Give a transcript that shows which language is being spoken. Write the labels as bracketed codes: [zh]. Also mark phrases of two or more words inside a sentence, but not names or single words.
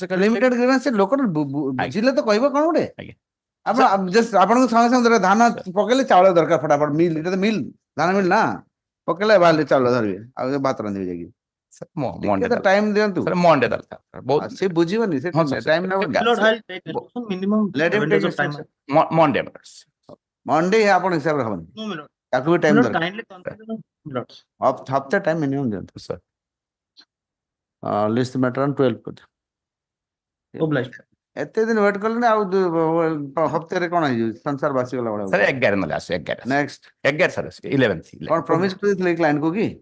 [en] limited grievance [or] ସେ ଲୋକଟା ବୁଝିଲେ ତ କହିବ କଣ ଗୋଟେ ଆଜ୍ଞା। ଆପଣ ଆପଣଙ୍କୁ ସାଙ୍ଗେ ସାଙ୍ଗେ ଦରକାର ଧାନ ପକେଇଲେ ଚାଉଳ ଦରକାର ଫଟାଫଟ ମିଲ୍ ଏଟା ତ ମିଲ୍ ଧାନ ମିଲ୍ ନା ପକେଇଲେ ବାହାରିଲେ ଚାଉଳ ଧରିବେ ଆଉ ଭାତ ରାନ୍ଧିବେ ଯାଇକି ଟିକେ ତ ଟାଇମ ଦିଅନ୍ତୁ ମଣ୍ଡେ ବହୁତ ସେ ବୁଝିବନି ସେ ଟାଇମ ନେବ [en] Lord, I'll take instruction minimum Let him 7 take days of time. instruction. [or] ମଣ୍ଡେ ମଣ୍ଡେ ଆପଣ ହିସାବରେ ହବନି [en] No, my lord. [or] ତାକୁ ବି ଟାଇମ [en] My lord, [or] ଦରକାର [en] kindly consider the lots. [or] ହପ୍ତା [en] time minimum [or] ଦିଅନ୍ତୁ ସାର୍ [en] list matter [or] 12 [en] Obliged. [or] ଏତେ ଦିନ ୱେଟ୍ କଲେଣି ଆଉ ହପ୍ତାରେ କଣ ହେଇଯିବ ସଂସାର ବାସିଗଲା ଭଳିଆ ସାର୍ 11 ନହେଲେ ଆସୁ 11 ନେକ୍ସଟ 11 ସାର୍ 11 କଣ ପ୍ରମିସ କରିଥିଲେ କ୍ଲାଏଣ୍ଟ କୁ କି